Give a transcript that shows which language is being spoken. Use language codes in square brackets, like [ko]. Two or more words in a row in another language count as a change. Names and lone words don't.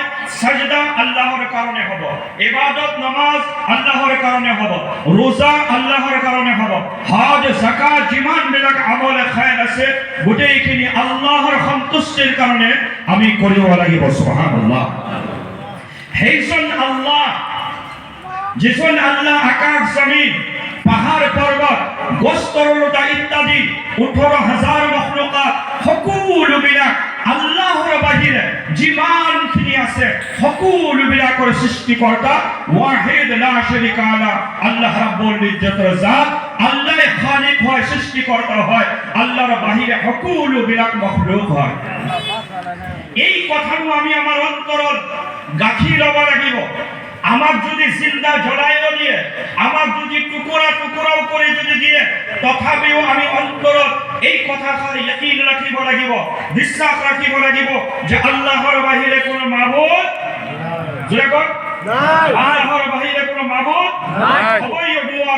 [as] সাজদা আল্লাহৰ কাৰণে হ'ব, ইবাদত নামাজ আল্লাহৰ কাৰণে হ'ব, রোজা আল্লাহৰ কাৰণে হ'ব, হজ যাকাত যিমান বিলাক আমল খায়ৰ আছে গোটেইখিনি আল্লাহৰ সন্তুষ্টিৰ কাৰণে আমি কৰিব লাগিব। সুবহানাল্লাহ। সেইজন আল্লাহ, যিজন আল্লাহ আকাশ জমিন পাহাড় পর্বত গোস্তরলতা ইত্যাদি 18,000 মখলুকাত সকলোবিলাক আল্লাহৰ বাহিৰে যিমানখিনি আছে সকলোবিলাকৰ সৃষ্টিকৰ্তা [ar] واحد لا شريك له [as] আল্লাহ ৰাব্বুল ইজ্জতৰ জাত। আল্লাহ খালিক হয়, সৃষ্টিকৰ্তা হয়, আল্লাহৰ বাহিৰে সকলোবিলাক মখলুক হয়। এই কথাটো আমি আমাৰ অন্তৰত গাঁঠি ল'ব লাগিব। আমাক যদি জিন্দা জ্বলাইও দিয়ে, আমাক যদি টুকুৰা টুকুৰাও কৰি যদি দিয়ে, তথাপিও আমি অন্তৰত এই কথাষাৰ ইয়াকিন ৰাখিব লাগিব, বিশ্বাস ৰাখিব লাগিব যে আল্লাহৰ বাহিৰে কোনো মাবুদ নাই, আল্লাহৰ বাহিৰে কোনো মাবুদ হবই নোৱাৰে।